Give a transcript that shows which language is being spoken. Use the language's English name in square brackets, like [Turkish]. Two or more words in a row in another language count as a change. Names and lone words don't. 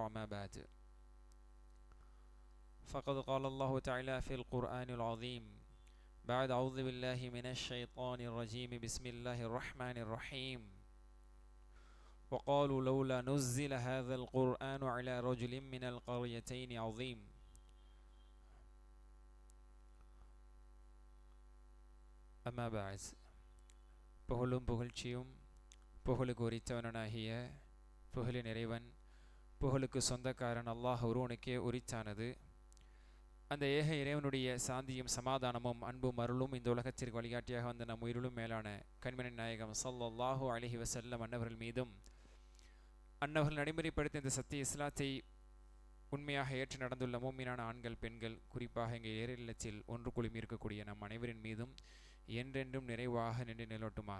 [Arabic] ما بعد، فقد قال الله تعالى في القرآن العظيم بعد أعوذ بالله من الشيطان الرجيم بسم الله الرحمن الرحيم وقالوا لولا نزل هذا القرآن على رجل من القريتين عظيم. أما بعد، [Tamil] புகழும் புகழ்ச்சியும் புகழுக்கு உரித்தவனாகிய புகழின் இறைவன், புகழுக்கு சொந்தக்காரன் அல்லாஹ் ஒருவனுக்கே உரித்தானது. அந்த ஏக இறைவனுடைய சாந்தியும் சமாதானமும் அன்பும் அருளும் இந்த உலகத்திற்கு வழிகாட்டியாக வந்த நம் உயிரிலும் மேலான கண்மணி நாயகம் [Arabic] صلى الله عليه وسلم [Tamil] அன்னவர்கள் மீதும், அன்னவர்கள் நடைமுறைப்படுத்திய இந்த சத்திய இஸ்லாத்தை உண்மையாக ஏற்று நடந்துள்ள மூமினான ஆண்கள் பெண்கள், குறிப்பாக எங்கள் ஏரில்லத்தில் ஒன்று குழுமி இருக்கக்கூடிய நம் அனைவரின் மீதும் என்றென்றும் நிறைவாக நின்று நிலவட்டுமாக.